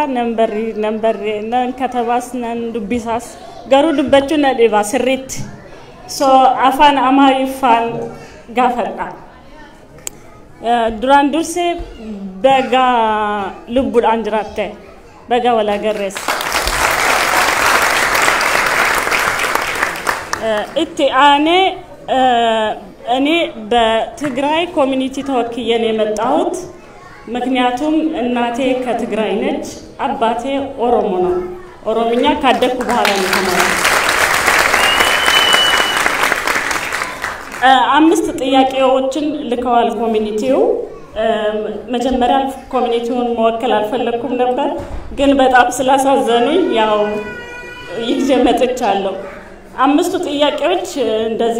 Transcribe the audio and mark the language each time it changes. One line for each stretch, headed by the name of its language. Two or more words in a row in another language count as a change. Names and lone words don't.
Oromo: nan katabaas nan dubbisaas garuu dubbachuu na dhiba sirriitti so afaan amaariffaan gaafadha duraan dursee baga lubbuudhaan jiraatte baga wal agarrees itti aanee
Amharic: እኔ በትግራይ ኮሚኒቲ ተወክዬ ነው የመጣሁት ምክንያቱም እናቴ ከትግራይ ነች አባቴ ኦሮሞ ነው ኦሮምኛ ካደኩ በኋላ ነው ተማርኩት አምስት ጥያቄዎችን ልከዋል ኮሚኒቲው መጀመሪያ ኮሚኒቲውን መወከል አልፈለኩም ነበር ግን በጣም ስላሳዘኑኝ ያው ይዤ መጥቻለሁ አምስቱ ጥያቄዎች እንደዚህ